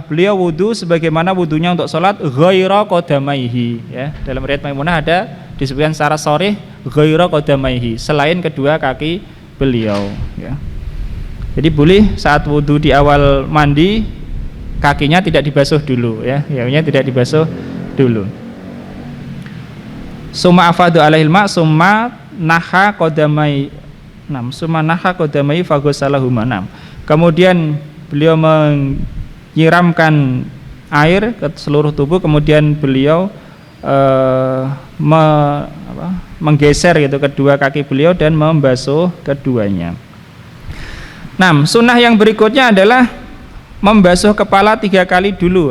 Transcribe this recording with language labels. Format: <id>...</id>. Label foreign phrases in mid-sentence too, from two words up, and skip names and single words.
<id>Beliau wudu sebagaimana wudunya untuk salat,</id> <ar>غير قدميه,</ar> <id>ya. Dalam riwayat Maimunah ada disebutkan secara sharih</id> <ar>غير قدميه,</ar> <id>selain kedua kaki beliau, ya. Jadi boleh saat wudu di awal mandi kakinya tidak dibasuh dulu, ya, kakinya tidak dibasuh dulu.</id> <ar>ثم أفاض عليه الماء ثم نحى قدميه ثم نحى قدميه فغسلهما.</ar> <id>Kemudian beliau menyiramkan air ke seluruh tubuh, kemudian beliau menggeser gitu kedua kaki beliau dan membasuh keduanya. Sunnah yang berikutnya adalah membasuh kepala 3 kali dulu.</id>